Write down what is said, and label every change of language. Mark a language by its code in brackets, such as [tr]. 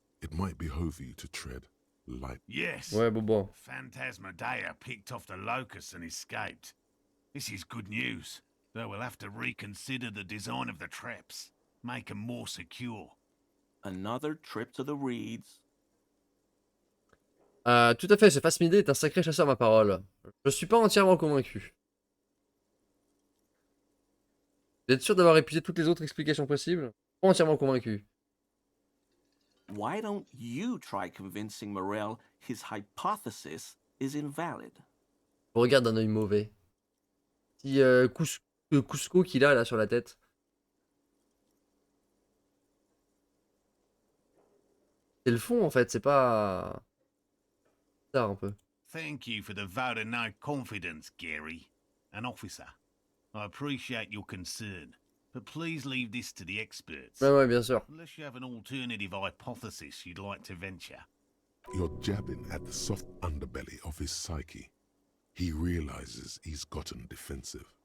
[en] It might behove you to tread light. yes. [fr] Ouais, bon. [en] Phantasmadeia picked off the locusts and escaped. This is good news, though we'll have to reconsider the design of the traps, make them more secure. Another trip to the reeds. [fr] Tout à fait, ce phasmidé est un sacré chasseur, ma parole. Je suis pas entièrement convaincu. Vous êtes sûr d'avoir épuisé toutes les autres explications possibles? Pas entièrement convaincu. [en] Why don't you try convincing Morel his hypothesis is invalid? [fr] Je regarde d'un œil mauvais. Petit Cusco qu'il a là sur la tête. C'est le fond en fait, c'est pas... Ça un peu. [en] Thank you for the vote of no confidence, Gary. An officer. I appreciate your concern, but please leave this to the experts. [fr] Ouais, bien sûr. [en] Unless you have an alternative hypothesis you'd like to venture. You're jabbing at the soft underbelly of his psyche. He realizes he's gotten defensive.